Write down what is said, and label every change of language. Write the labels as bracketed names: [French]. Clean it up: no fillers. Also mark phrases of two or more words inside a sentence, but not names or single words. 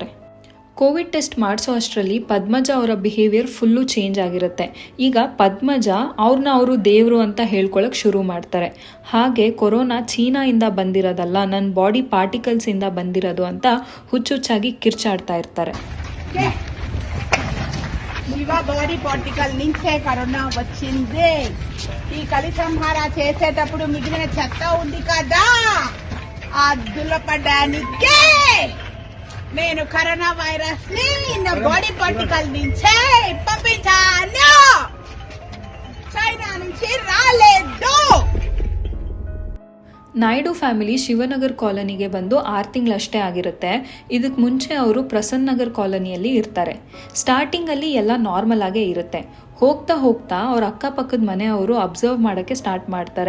[Kannada] ಕೋವಿಡ್ ಟೆಸ್ಟ್ ಮಾಡಿಸೋ ಅಷ್ಟರಲ್ಲಿ ಪದ್ಮಜ ಅವರ [English] behaviour full change [Kannada] ಆಗಿರುತ್ತೆ. ಈಗ ಪದ್ಮಜ ಅವ್ರನ್ನ ಅವರು ದೇವರು ಅಂತ ಹೇಳ್ಕೊಳಕ್ಕೆ ಶುರು ಮಾಡ್ತಾರೆ. ಹಾಗೆ ಕೊರೋನಾ ಚೀನಾಯಿಂದ ಬಂದಿರೋದಲ್ಲ, ನನ್ನ [English] body particles [Kannada] ಬಂದಿರೋದು ಅಂತ ಹುಚ್ಚುಚ್ಚಾಗಿ ಕಿರ್ಚಾಡ್ತಾ ಇರ್ತಾರೆ. [Telugu] శివ [English] body particle [Telugu] నుంచే కరోనా వచ్చింది. ఈ కలి సంహార చేసేటప్పుడు మిగిలిన చెత్త ఉంది కదా, ఆ దులపడానికే నేను [English] corona virus [Telugu] ని నా [English] body particle [Telugu] నుంచే పంపించాను. చైనా నుంచి రాలేదు. [Kannada] ನಾಯ್ಡು ಫ್ಯಾಮಿಲಿ ಶಿವನಗರ್ ಕಾಲೋನಿಗೆ ಬಂದು 6 ತಿಂಗಳಷ್ಟೇ ಆಗಿರುತ್ತೆ. ಇದಕ್ಕೆ ಮುಂಚೆ ಅವರು ಪ್ರಸನ್ನ ನಗರ್ ಕಾಲೋನಿಯಲ್ಲಿ ಇರ್ತಾರೆ. ಸ್ಟಾರ್ಟಿಂಗಲ್ಲಿ ಎಲ್ಲ ನಾರ್ಮಲ್ ಆಗೇ ಇರುತ್ತೆ. ಹೋಗ್ತಾ ಹೋಗ್ತಾ ಅವ್ರ ಅಕ್ಕಪಕ್ಕದ ಮನೆಯವರು ಅಬ್ಸರ್ವ್ ಮಾಡೋಕ್ಕೆ ಸ್ಟಾರ್ಟ್ ಮಾಡ್ತಾರೆ.